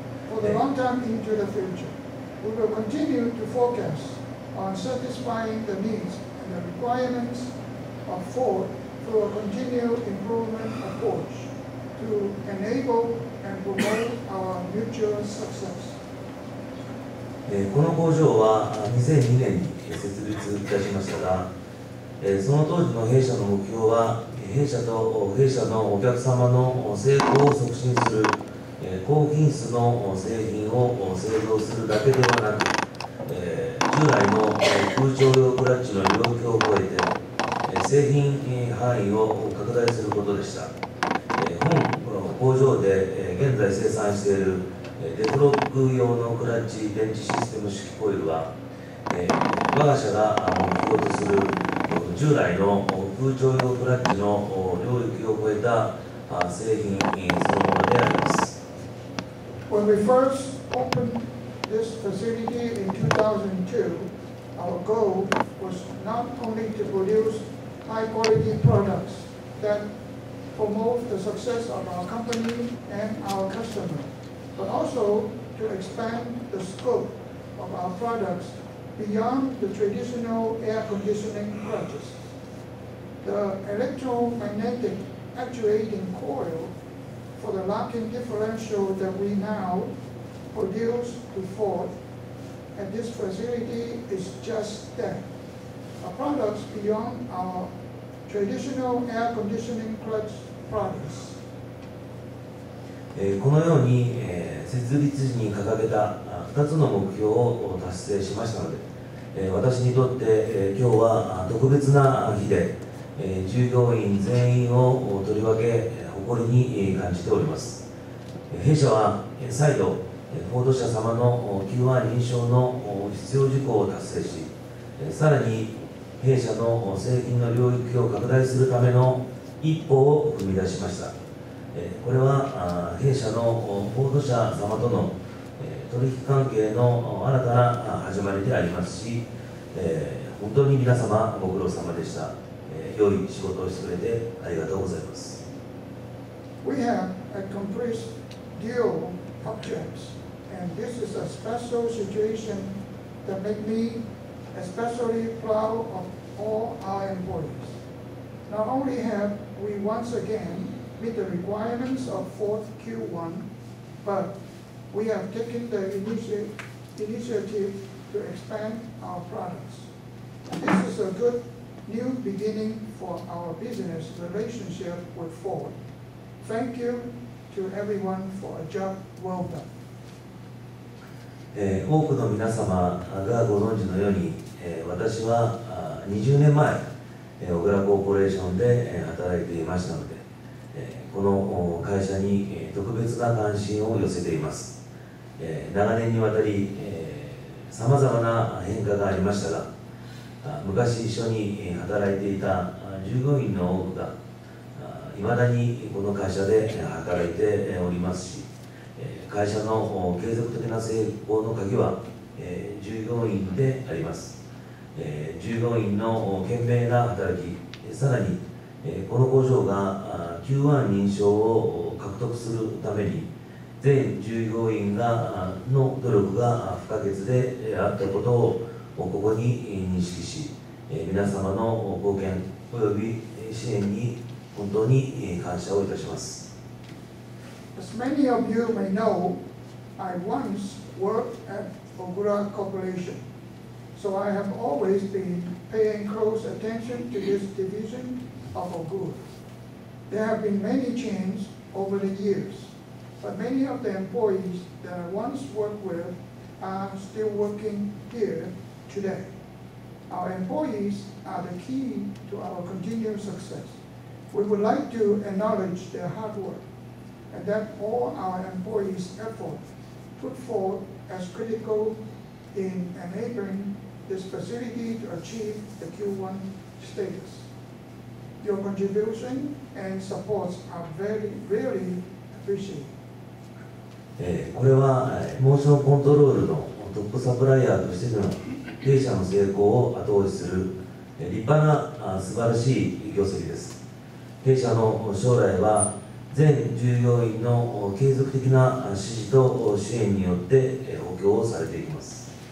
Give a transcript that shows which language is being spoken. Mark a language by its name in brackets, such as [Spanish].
[English] For the long time into the future, we will continue to focus on satisfying the needs and the requirements of Ford through a continued improvement approach to enable and promote our mutual success. [Japanese] この工場は2002年に設立いたしましたが、その当時の弊社の目標は、弊社と弊社のお客様の成功を促進する高品質の製品を製造するだけではなく、従来の空調用クラッチの領域を超えて、製品範囲を拡大することでした。本工場で現在生産しているデフロック用のクラッチ電池システム式コイルは、我が社が目標とする従来の空調用クラッチの領域を超えた製品そのものであります。 [English] When we first opened this facility in 2002, our goal was not only to produce high-quality products that promote the success of our company and our customers, but also to expand the scope of our products beyond the traditional air conditioning clutches. The electromagnetic actuating coil for the locking differential that we now produce to Ford at this facility is just that, a products beyond our traditional air conditioning clutch products. [Japanese] このように設立時に掲げた2つの目標を達成しましたので、私にとって今日は特別な日で、従業員全員をとりわけ誇りに感じております。弊社は再度フォード社様の Q1 認証の必要事項を達成し、さらに弊社の製品の領域を拡大するための一歩を踏み出しました。これは弊社のフォード社様との取引関係の新たな始まりでありますし、本当に皆様ご苦労様でした。良い仕事をしてくれてありがとうございます。 [English] We have accomplished dual objects, and this is a special situation that makes me especially proud of all our employees. Not only have we once again meet the requirements of Ford Q1, but we have taken the initiative to expand our products. This is a good new beginning for our business relationship with Ford. Thank you to everyone for a job well done. [Japanese] 多くの皆様がご存知のように、私は20年前、小倉コーポレーションで働いていましたので、この会社に特別な関心を寄せています。長年にわたりさまざまな変化がありましたが、昔一緒に働いていた従業員の多くがいまだにこの会社で働いておりますし、会社の継続的な成功の鍵は従業員であります。従業員の懸命な働き、さらにこの工場が Q1 認証を獲得するために全従業員の努力が不可欠であったことをここに認識し、皆様の貢献および支援に本当に感謝をいたします。 [English] As many of you may know, I once worked at Ogura Corporation, so I have always been paying close attention to this division of Ogura. There have been many changes over the years, but many of the employees that I once worked with are still working here today. Our employees are the key to our continued success. We would like to acknowledge their hard work and that all our employees' effort put forth as critical in enabling this facility to achieve the Q1 status. Your contribution and supports are really appreciate. [Japanese] これはモーションコントロールのトップサプライヤーとしての弊社の成功を後押しする立派な素晴らしい業績です。弊社の将来は全従業員の継続的な支持と支援によって補強をされていきます。